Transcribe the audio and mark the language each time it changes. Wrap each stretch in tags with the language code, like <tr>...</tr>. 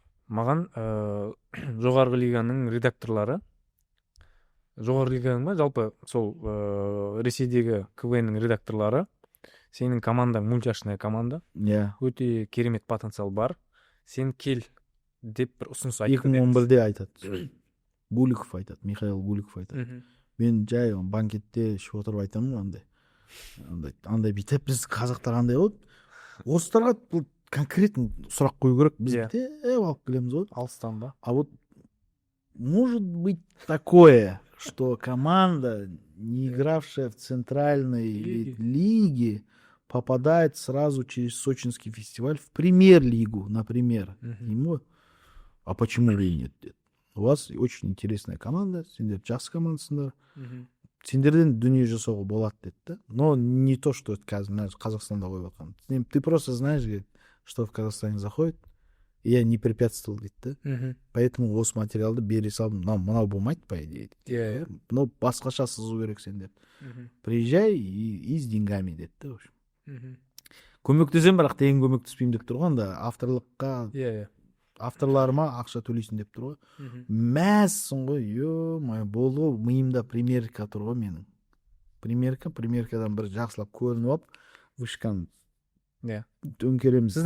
<kk>Маған жоғарғы лиганың редакторлары, жоғарғы лиганың ба, жалпы сол Ресейдегі КВН-ның редакторлары, сенің командаң мультяшная команда, өте керемет потенциал бар, сен кел деп бір ұсыныс айтты. 2011-де айтады. Гуликов айтады, Михаил Гуликов айтады. Мен жай банкетте ішіп отырып айтамын, андай бүйтіп, біз қазақтар андай ғой, орыстарға бұл конкретно сұрақ қою керек, біз алып келеміз ғой. Алыстан ба?</kk> <ru>А вот может быть такое, что команда, не игравшая в центральной лиге, попадает сразу через сочинский фестиваль в премьер-лигу, например. А почему и нет? У вас очень интересная команда,</ru> <kk>сендер жақсы командасыңдар. Сендерден дүние жасауға болады деді.</kk> <ru>Но не то, что это</ru> <kk>Қазақстанда қойып отқан.</kk> <ru>Ты просто знаешь, что в Казахстане заходит, и я не препятствовал,</ru> <kk>дейді.</kk> <ru>Поэтому</ru> <kk>осы материалды бере салдым. Мынау болмайды, по идее. Но басқаша сызу керек сендер.</kk> <ru>Приезжай и с деньгами,</ru> <kk>деді. Көмектесем, бірақ тегін көмектеспеймін деп тұрған да, авторлыққа авторларыма ақша төлейсің деп тұр ғой. Мәссің ғой, болды ғой, миымда примерка тұр ғой менің. Примеркадан бір жақсылап көрініп алып, вышканы төңкереміз.</kk>